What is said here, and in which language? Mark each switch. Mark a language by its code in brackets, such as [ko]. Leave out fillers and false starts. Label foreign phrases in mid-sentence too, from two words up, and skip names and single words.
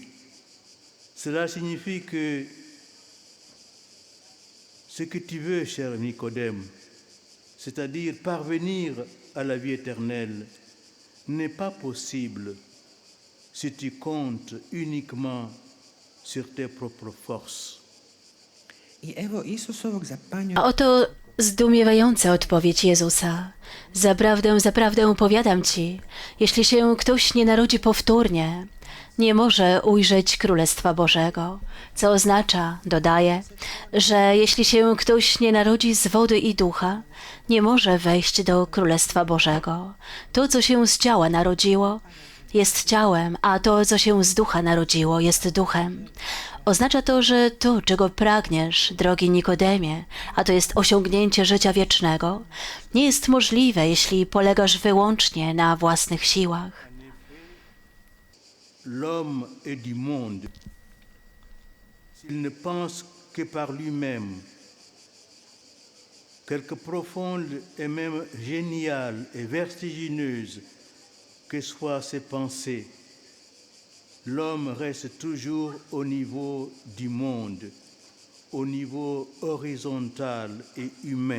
[fr] Cela signifie que ce que tu veux, cher Nicodème, c'est-à-dire parvenir à la vie éternelle, n'est pas possible si tu comptes uniquement sur tes propres forces. [hr] I evo Isusovog zapanju [pl] A oto zdumiewająca odpowiedź Jezusa. Zaprawdę powiadam ci, jeśli się ktoś nie narodzi powtórnie, nie może ujrzeć Królestwa Bożego, co oznacza, dodaje, że jeśli się ktoś nie narodzi z wody i ducha, nie może wejść do Królestwa Bożego. To, co się z ciała narodziło, jest ciałem, a to, co się z ducha narodziło, jest duchem. Oznacza to, że to, czego pragniesz, drogi Nikodemie, a to jest osiągnięcie życia wiecznego, nie jest możliwe, jeśli polegasz wyłącznie na własnych siłach. [fr] L'homme est du monde. S'il ne pense que par lui-même, quelque profonde et même géniale et vertigineuse que soient ses pensées, l'homme reste toujours au niveau du monde, au niveau horizontal et humain.